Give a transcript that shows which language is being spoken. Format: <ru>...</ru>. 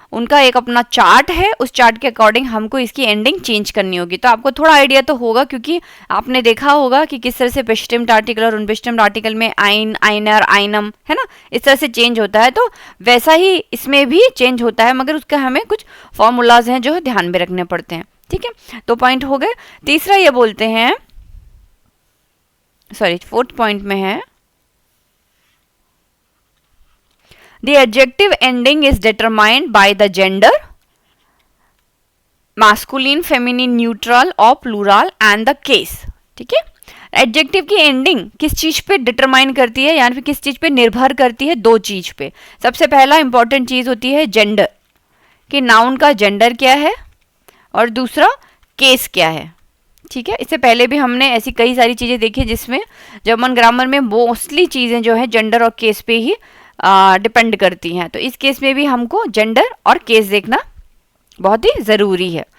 <hi>उनका एक अपना चार्ट है, उस चार्ट के अकॉर्डिंग हमको इसकी एंडिंग चेंज करनी होगी। तो आपको थोड़ा आइडिया तो होगा, क्योंकि आपने देखा होगा कि किस तरह से बेस्टिम्ड आर्टिकल और उनबेस्टिम्ड आर्टिकल में आइन, आइनर, आइनम, है ना, इस तरह से चेंज होता है। तो वैसा ही इसमें भी चेंज होता है, मगर उसका हमें कुछ फॉर्मूलाज हैं जो ध्यान में रखने पड़ते हैं। ठीक है, तो पॉइंट हो गए। तीसरा ये बोलते हैं, सॉरी, फोर्थ पॉइंट में है,</hi> <en>the adjective ending is determined by the gender, masculine, feminine, neutral और plural and the case।</en> <hi>ठीक है, एडजेक्टिव की एंडिंग किस चीज पे डिटरमाइन करती है, यानी फिर किस चीज पे निर्भर करती है? दो चीज पे। सबसे पहला इंपॉर्टेंट चीज होती है जेंडर, कि नाउन का जेंडर क्या है, और दूसरा केस क्या है। ठीक है, इससे पहले भी हमने ऐसी कई सारी चीजें देखी जिसमें जर्मन ग्रामर में मोस्टली चीजें जो है जेंडर और केस पे ही डिपेंड करती हैं। तो इस केस में भी हमको जेंडर और केस देखना बहुत ही ज़रूरी है।</hi>